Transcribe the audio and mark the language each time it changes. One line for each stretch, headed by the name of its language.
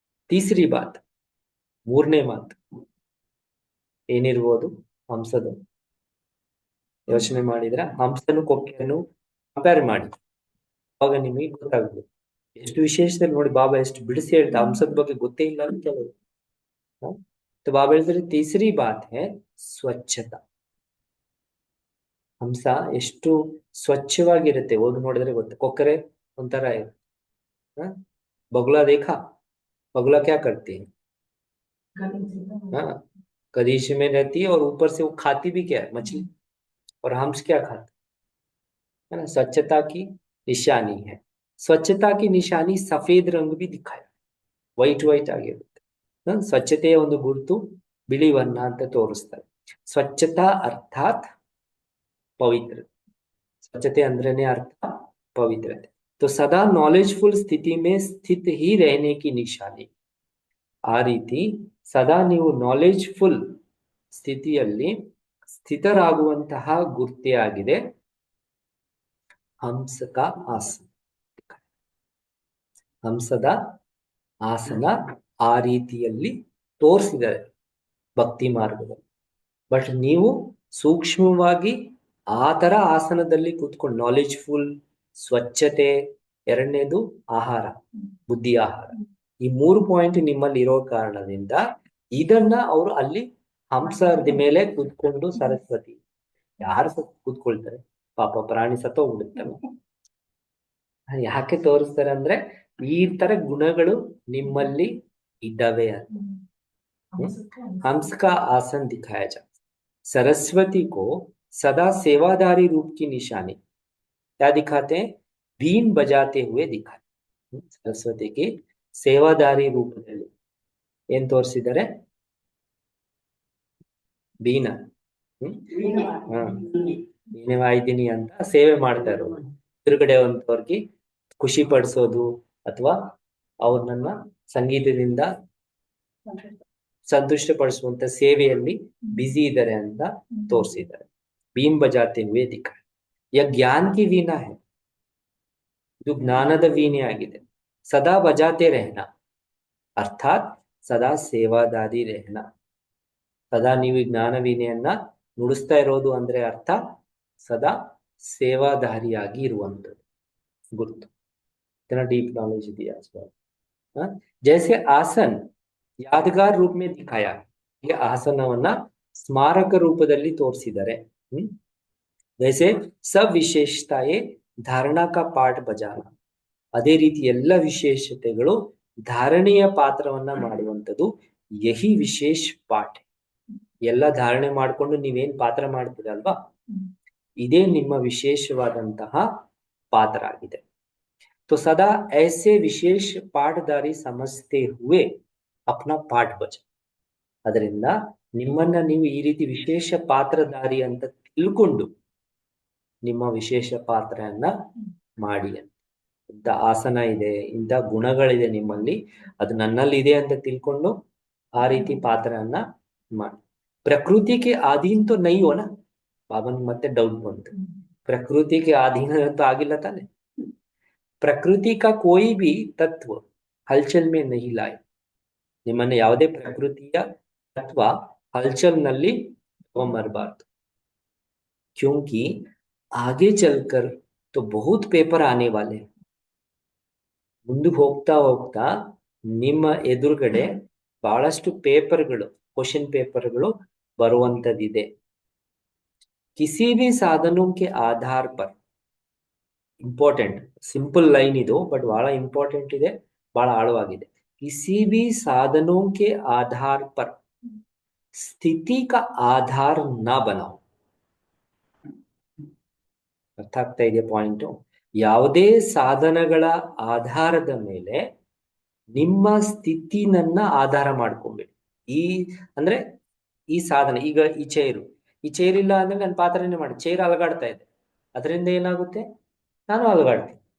Hindi: तीसरी बात,
Kannada: ಮೂರನೇ ಮಾತು, ಏನಿರ್ಬೋದು ಹಂಸದು? ಯೋಚನೆ ಮಾಡಿದ್ರ ಹಂಸನು ಕೊಕ್ಕೆಯನ್ನು ಕಂಪೇರ್ ಮಾಡಿ, ಅವಾಗ ನಿಮಗೆ ಗೊತ್ತಾಗ್ಬೋದು. ಎಷ್ಟು ವಿಶೇಷದಲ್ಲಿ ನೋಡಿ, ಬಾಬಾ ಎಷ್ಟು ಬಿಡಿಸಿ ಹೇಳ್ತಾ, ಹಂಸದ ಬಗ್ಗೆ ಗೊತ್ತೇ ಇಲ್ಲ ಅಂತ ಕೆಲವರು.
Hindi: तो बाबा
Kannada: ಹೇಳ್ತಾರೆ
Hindi: तीसरी बात है ಸ್ವಚ್ಛತಾ.
Kannada: ಹಂಸ ಎಷ್ಟು ಸ್ವಚ್ಛವಾಗಿರುತ್ತೆ, ಹೋಗಿ ನೋಡಿದ್ರೆ ಗೊತ್ತೆ. ಕೊಕ್ಕರೆ ಒಂಥರ
Hindi: बगुला देखा? बगुला क्या करती है? हाँ, कदीश में रहती है और ऊपर से वो खाती भी क्या है? मछली। और हंस क्या खाते है ना? स्वच्छता की निशानी है। ಸ್ವಚ್ಛತಾ की निशानी सफेद रंग भी दिखाया,
Kannada: ವೈಟ್ ವೈಟ್ ಆಗಿರುತ್ತೆ. ಸ್ವಚ್ಛತೆಯ ಒಂದು ಗುರುತು ಬಿಳಿ ವರ್ಣ ಅಂತ ತೋರಿಸ್ತಾರೆ. ಸ್ವಚ್ಛತಾ ಅರ್ಥಾತ್ ಪವಿತ್ರ.
Hindi: स्वच्छते अंदरने अर्थ पवित्रते। तो सदा नॉलेजफुल स्थिति में स्थित ही रहने की निशानी।
Kannada: ಆ ರೀತಿ ಸದಾ ನೀವು ನಾಲೆಜ್ಫುಲ್ ಸ್ಥಿತಿಯಲ್ಲಿ ಸ್ಥಿತರಾಗುವಂತಹ ಗುರ್ತೇ ಆಗಿದೆ ಹಂಸಕ ಆಸನ. ಹಂಸದ ಆಸನ ಆ ರೀತಿಯಲ್ಲಿ ತೋರಿಸಿದ್ದಾರೆ ಭಕ್ತಿ ಮಾರ್ಗದಲ್ಲಿ. ಬಟ್ ನೀವು ಸೂಕ್ಷ್ಮವಾಗಿ ಆ ತರ ಆಸನದಲ್ಲಿ ಕೂತ್ಕೊಂಡು ನಾಲೆಜ್ಫುಲ್, ಸ್ವಚ್ಛತೆ, ಎರಡನೇದು ಆಹಾರ, ಬುದ್ಧಿ ಆಹಾರ, ಈ 3 ಪಾಯಿಂಟ್ ನಿಮ್ಮಲ್ಲಿ ಇರೋ ಕಾರಣದಿಂದ ಇದನ್ನ ಅವರು ಅಲ್ಲಿ ಹಂಸದ ಮೇಲೆ ಕೂತ್ಕೊಂಡು ಸರಸ್ವತಿ ಯಾರು ಕೂತ್ಕೊಳ್ತಾರೆ, ಪಾಪ ಪ್ರಾಣಿ ಸತ್ತೋಗ್ಬಿಡುತ್ತಲ್ಲ. ಯಾಕೆ ತೋರಿಸ್ತಾರೆ ಅಂದ್ರೆ ಈ ತರ ಗುಣಗಳು ನಿಮ್ಮಲ್ಲಿ ಇದ್ದಾವೆ ಅಂತ.
Hindi: हंस का आसन दिखाया जाता। सरस्वती को सदा सेवादारी रूप की निशानी क्या दिखाते हैं? बीन बजाते हुए दिखाते।
Kannada: सरस्वती की ಸೇವಾದಾರಿ ರೂಪದಲ್ಲಿ ಏನ್ ತೋರಿಸಿದ್ದಾರೆ? ಬೀನ ವೀಣೆ ವಾಯ್ದಿನಿ ಅಂತ ಸೇವೆ ಮಾಡ್ತಾ ಇರೋದು, ಎದುರುಗಡೆ ಒಂದವ್ರಿಗೆ ಖುಷಿ ಪಡಿಸೋದು ಅಥವಾ ಅವ್ರನ್ನ ಸಂಗೀತದಿಂದ ಸಂತುಷ್ಟ ಪಡಿಸುವಂತ ಸೇವೆಯಲ್ಲಿ ಬಿಸಿ ಇದ್ದಾರೆ ಅಂತ ತೋರಿಸಿದ್ದಾರೆ.
Hindi: बीन बजाते हुए दिखाए। यह ज्ञान की वीणा है,
Kannada: ಇದು ಜ್ಞಾನದ ವೀಣೆ ಆಗಿದೆ.
Hindi: ಸದಾ ಬಜಾತೆ रहना ಅರ್ಥಾತ್ ಸದಾ ಸೇವಾದಾರಿ रहना.
Kannada: ಸದಾ ನೀವು ಜ್ಞಾನ ವೀಣೆಯನ್ನ ನುಡಿಸ್ತಾ ಇರೋದು ಅಂದ್ರೆ ಅರ್ಥ ಸದಾ ಸೇವಾದಾರಿಯಾಗಿ ಇರುವಂಥದ್ದು ಗುರುತು.
Hindi: इतना डीप नॉलेज दिया इसमें। जैसे आसन यादगार रूप में दिखाया, ये
Kannada: ಆಸನವನ್ನ ಸ್ಮಾರಕ ರೂಪದಲ್ಲಿ ತೋರಿಸಿದ್ದಾರೆ.
Hindi: वैसे सब विशेषताएं धारणा का पाठ बजाना,
Kannada: ಅದೇ ರೀತಿ ಎಲ್ಲ ವಿಶೇಷತೆಗಳು ಧಾರಣೆಯ ಪಾತ್ರವನ್ನ ಮಾಡುವಂಥದ್ದು ಯಹಿ ವಿಶೇಷ ಪಾಠ. ಎಲ್ಲ ಧಾರಣೆ ಮಾಡ್ಕೊಂಡು ನೀವೇನ್ ಪಾತ್ರ ಮಾಡ್ತೀರಲ್ವಾ, ಇದೇ ನಿಮ್ಮ ವಿಶೇಷವಾದಂತಹ ಪಾತ್ರ ಆಗಿದೆ.
Hindi: तो सदा ऐसे विशेष पाठधारी समझते हुए अपना पाठ बचा.
Kannada: ಅದರಿಂದ ನಿಮ್ಮನ್ನ ನೀವು ಈ ರೀತಿ ವಿಶೇಷ ಪಾತ್ರಧಾರಿ ಅಂತ ತಿಳ್ಕೊಂಡು ನಿಮ್ಮ ವಿಶೇಷ ಪಾತ್ರವನ್ನ ಮಾಡಿ. ಇಂಥ ಆಸನ ಇದೆ, ಇಂಥ ಗುಣಗಳಿದೆ ನಿಮ್ಮಲ್ಲಿ, ಅದು ನನ್ನಲ್ಲಿ ಇದೆ ಅಂತ ತಿಳ್ಕೊಂಡು ಆ ರೀತಿ ಪಾತ್ರವನ್ನ ಮಾಡಿ. ಪ್ರಕೃತಿಗೆ ಅಧೀನ
Hindi: तो नहीं हो ना,
Kannada: ಬಾಬನ್ ಮತ್ತೆ ಡೌಟ್ ಬಂತು, ಪ್ರಕೃತಿಗೆ ಅಧೀನ ಅಂತೂ ಆಗಿಲ್ಲ ತಾನೆ.
Hindi: ಪ್ರಕೃತಿ का कोई भी तत्व हलचल में नहीं लाए.
Kannada: ನಿಮ್ಮನ್ನ ಯಾವುದೇ ಪ್ರಕೃತಿಯ ತತ್ವ ಹಲ್ಚಲ್ನಲ್ಲಿ ತಗೊಂಬರಬಾರ್ದು.
Hindi: क्योंकि आगे चलकर तो बहुत पेपर आने वाले.
Kannada: ಮುಂದಕ್ಕೆ ಹೋಗ್ತಾ ಹೋಗ್ತಾ ನಿಮ್ಮ ಎದುರುಗಡೆ ಬಹಳಷ್ಟು ಪೇಪರ್ಗಳು, ಕ್ವಶನ್ ಪೇಪರ್ಗಳು ಬರುವಂತದಿದೆ.
Hindi: किसी भी साधनों के आधार पर,
Kannada: ಇಂಪಾರ್ಟೆಂಟ್ ಸಿಂಪಲ್ ಲೈನ್ ಇದು, ಬಟ್ ಬಹಳ ಇಂಪಾರ್ಟೆಂಟ್ ಇದೆ, ಬಹಳ ಆಳವಾಗಿದೆ.
Hindi: किसी भी साधनों के आधार पर स्थिति का आधार ना बनाओ.
Kannada: ಅರ್ಥ ಆಗ್ತಾ ಇದೆಯಾ ಪಾಯಿಂಟ್? ಯಾವುದೇ ಸಾಧನಗಳ ಆಧಾರದ ಮೇಲೆ ನಿಮ್ಮ ಸ್ಥಿತಿನನ್ನ ಆಧಾರ ಮಾಡ್ಕೊಬೇಡಿ. ಈ ಅಂದ್ರೆ ಈ ಸಾಧನ, ಈಗ ಈ ಚೇರ್ ಇಲ್ಲ ಅಂದ್ರೆ ನಾನು ಪಾತ್ರನೇ ಮಾಡಿ, ಚೇರ್ ಅಲಗಾಡ್ತಾ ಇದೆ, ಅದರಿಂದ ಏನಾಗುತ್ತೆ? ನಾನು ಅಲಗಾಡ್ತೀನಿ.